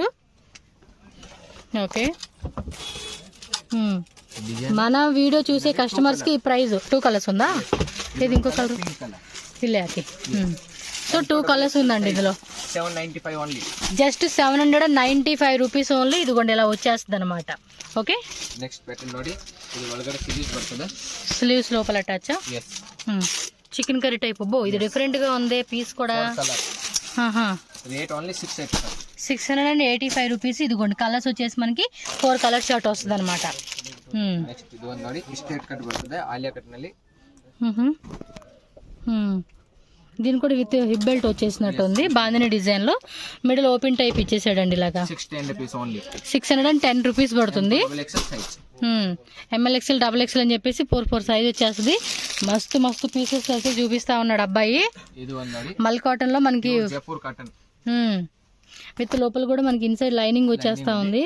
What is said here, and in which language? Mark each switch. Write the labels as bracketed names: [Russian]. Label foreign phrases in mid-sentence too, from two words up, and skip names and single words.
[Telugu] ఓకే, మన వీడియో చూసే కస్టమర్స్కి ఈ ప్రైస్ 2 కలర్స్ ఉందా? ఇది ఇంకో కలర్ ఇల్లేకి. సో 2 కలర్స్ ఉందండి ఇందులో. 795 ఓన్లీ. [English] just 795 rupees only. [Telugu] ఇదిగోండి ఇలా వచ్చేస్తుంది అనమాట. ఓకే, [English] next pattern [Kannada] ನೋಡಿ, [Telugu] ఇది [Kannada] ಒಳಗಡೆ ಸ್ಲೀವ್ಸ್ ಬರ್ತದೆ. [Telugu] స్లీవ్స్ లోపల అటాచ్. [English] chicken curry type. [Telugu] బో ఇది డిఫరెంట్ గా ఉంది పీస్ కూడా. [English] rate only [Telugu] 685 రూపీస్. ఇదిగోండి కలర్స్ వచ్చేసి మనకి [English] 4 colour shirt [Telugu] వస్తుంది అనమాట. నెక్స్ట్ ఇది [Kannada] ನೋಡಿ, ಸ್ಟ್ರೇಟ್ ಕಟ್ ಬರ್ತದೆ ಆಲಿಯಾ ಕಟ್ ನಲ್ಲಿ. [Telugu] దీని కూడా [English] with hip belt [Telugu] వచ్చేసినట్టు ఉంది. బాందిని డిజైన్ లో [English] middle open type [Telugu] ఇచ్చేసాడండి ఇలాగా. 610 రూపీస్ పడుతుంది. [English] ML XL XXL [Telugu] అని చెప్పేసి 4 సైజ్ వచ్చేస్తుంది. మస్తు మస్తు పీసెస్ అయితే చూపిస్తా ఉన్నాడు అబ్బాయి. మల్ కాటన్ లో మనకి విత్ లోపల కూడా మనకి [English] inside lining [Telugu] వచ్చేస్తా ఉంది.